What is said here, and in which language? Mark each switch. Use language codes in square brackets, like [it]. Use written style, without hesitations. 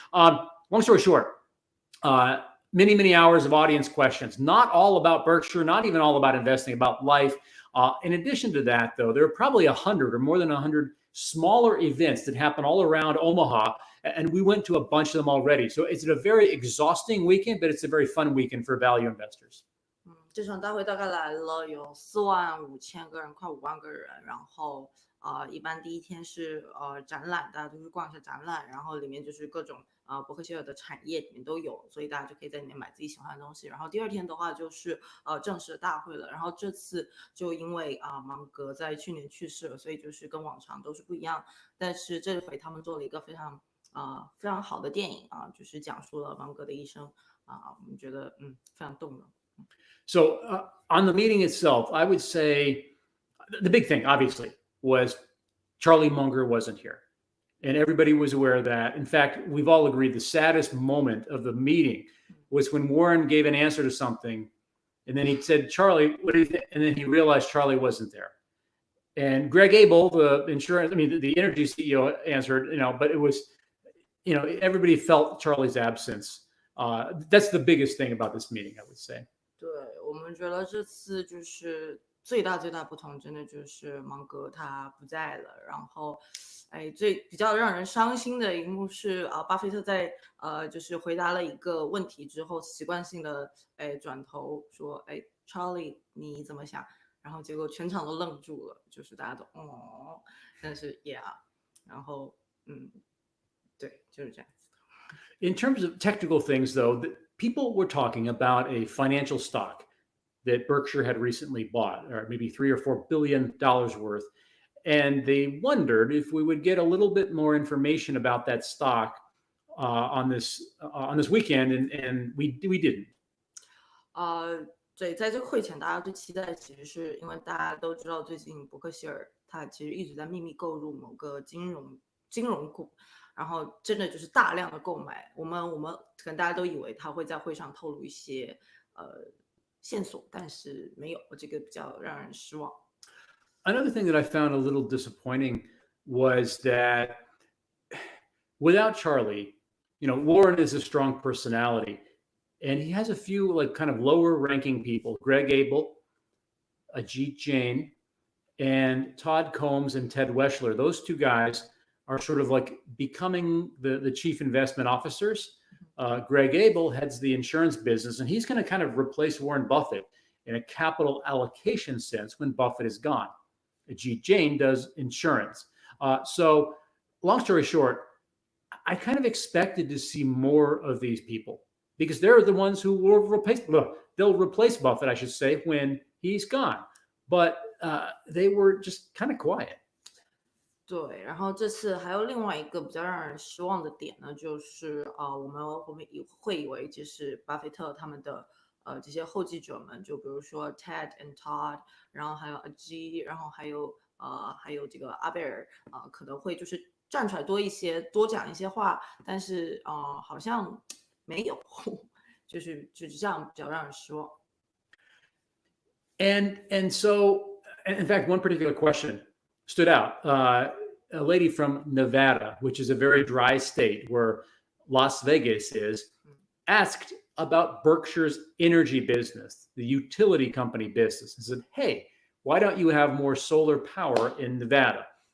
[en] Long story short, many, many hours of audience questions, not all about Berkshire, not even all about investing, about life. In addition to that, though, there are probably 100 or more than 100 smaller events that happen all around Omaha, and we went to a bunch of them already. So it's a very exhausting weekend, but it's a very fun weekend for value investors. [zh] 这场大会大概来了有45000个人，快5万个人。然后一般第一天是展览，大家都去逛一下展览，然后里面就是各种伯克希尔的产业里面都有，所以大家就可以在里面买自己喜欢的东西。然后第二天的话就是正式的大会了。然后这次就因为芒格在去年去世了，所以就是跟往常都是不一样。但是这回他们做了一个非常好的电影就是讲述了芒格的一生我们觉得非常动人。 [en] So on the meeting itself, I would say the big thing, obviously, was Charlie Munger wasn't here. And everybody was aware of that. In fact, we've all agreed the saddest moment of the meeting was when Warren gave an answer to something. And then he said, Charlie, what do you think? And then he realized Charlie wasn't there. And Greg Abel, the energy CEO answered, but it was, everybody felt Charlie's absence. That's the biggest thing about this meeting, I would say. [zh] 对，我们觉得这次就是最大不同，真的就是芒格他不在了。然后，比较让人伤心的一幕是巴菲特在就是回答了一个问题之后，习惯性的转头说，Charlie 你怎么想？然后结果全场都愣住了，就是大家都哦，但是 yeah， 然后对，就是这样子。 [en] In terms of technical things, though, people were talking about a financial stock that Berkshire had recently bought, or maybe $3 or $4 billion worth. And they wondered if we would get a little bit more information about that stock on this weekend, and we didn't. [zh] 对，在这个会前，大家最期待的其实是因为大家都知道，最近伯克希尔他其实一直在秘密购入某个金融股，然后真的就是大量的购买。我们可能大家都以为他会在会上透露一些线索，但是没有，这个比较让人失望。 [en] Another thing that I found a little disappointing was that without Charlie, Warren is a strong personality, and he has a few like kind of lower ranking people, Greg Abel, Ajit Jain, and Todd Combs and Ted Weschler. Those two guys are sort of like becoming the chief investment officers. Greg Abel heads the insurance business, and he's going to kind of replace Warren Buffett in a capital allocation sense when Buffett is gone. Ajit Jain does insurance. So long story short, I kind of expected to see more of these people because they're the ones who will they'll replace Buffett, I should say, when he's gone. But they were just kind of quiet. [zh] 对，然后这次还有另外一个比较让人失望的点呢，就是我们会以为就是巴菲特他们的这些后继者们，就比如说 Ted and Todd， 然后还有 Ajit， 然后还有这个阿贝尔可能会就是站出来多讲一些话，但是好像没有，就是这样比较让人失望。 [en] And so, in fact, one particular question stood out. A lady from Nevada, which is a very dry state where Las Vegas is, asked about Berkshire's energy business, the utility company business, and said, hey, why don't you have more solar power in Nevada?